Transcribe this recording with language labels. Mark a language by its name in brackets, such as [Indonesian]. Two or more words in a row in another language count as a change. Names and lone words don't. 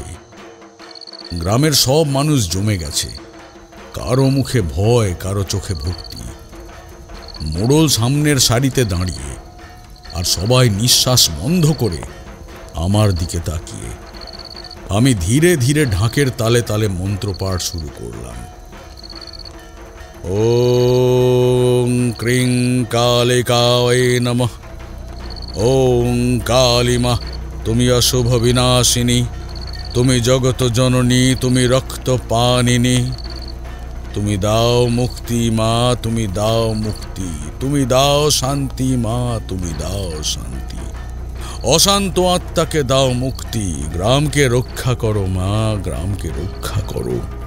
[Bangla] গ্রামের সব মানুষ জমে গেছে, কারো মুখে ভয়, কারো চোখে ভক্তি। মোড়ল সামনের সারিতে দাঁড়িয়ে, আর সবাই নিঃশ্বাস বন্ধ করে আমার দিকে তাকিয়ে। আমি ধীরে ধীরে ঢাকের তালে তালে মন্ত্রপাঠ শুরু করলাম। [Sanskrit] ওং ক্রিং কালিকায় নমঃ। [Bangla] ওং কালিমা, তুমি অশুভ বিনাশিনী, তুমি জগত জননী, তুমি রক্ত পানিনী। তুমি দাও মুক্তি মা, তুমি দাও মুক্তি, তুমি দাও শান্তি মা, তুমি দাও শান্তি। অশান্ত আত্মাকে দাও মুক্তি, গ্রামকে রক্ষা করো মা, গ্রামকে রক্ষা করো।